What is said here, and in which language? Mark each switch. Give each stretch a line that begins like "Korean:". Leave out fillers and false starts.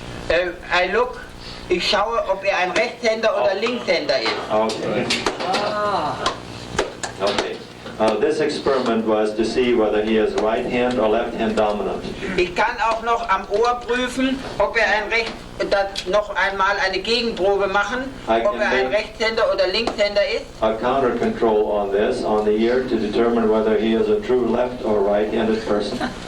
English: I look,
German: ich schaue, ob er ein Rechtshänder oder Linkshänder ist.
English: Okay. Okay. This experiment was to see whether he is right hand or left hand dominant.
German: Ich kann auch noch am Ohr prüfen, ob er noch einmal eine Gegenprobe machen, ob er ein Rechtshänder oder Linkshänder ist.
English: A counter control on this, on the ear, to determine whether he is a true left or right-handed person.